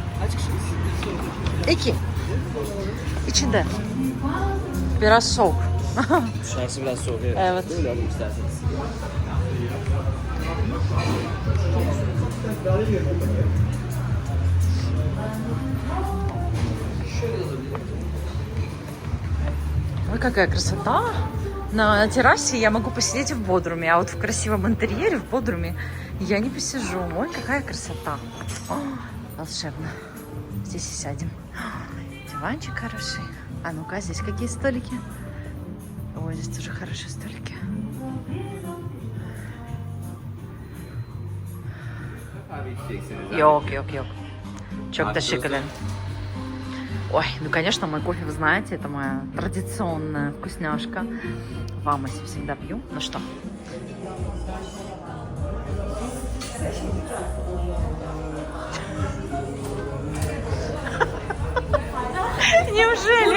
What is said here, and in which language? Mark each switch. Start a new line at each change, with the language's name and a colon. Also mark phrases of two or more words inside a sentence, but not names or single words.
Turkish: İki. İçinde. Biraz soğuk. Dışarısı biraz soğuk. Evet. Böyle alayım isterseniz.
Russian: Ой, какая красота! На террасе я могу посидеть в Бодруме, а вот в красивом интерьере в Бодруме я не посижу. Ой, какая красота! О, волшебно. Здесь и сядем. Диванчик хороший. А ну-ка, здесь какие столики? Ой, здесь тоже хорошие столики.
Turkish: Yok. Çok teşekkürler.
Russian: Ой, ну, конечно, мой кофе, вы знаете, это моя традиционная вкусняшка. В Амасе всегда пью. Ну что? Неужели?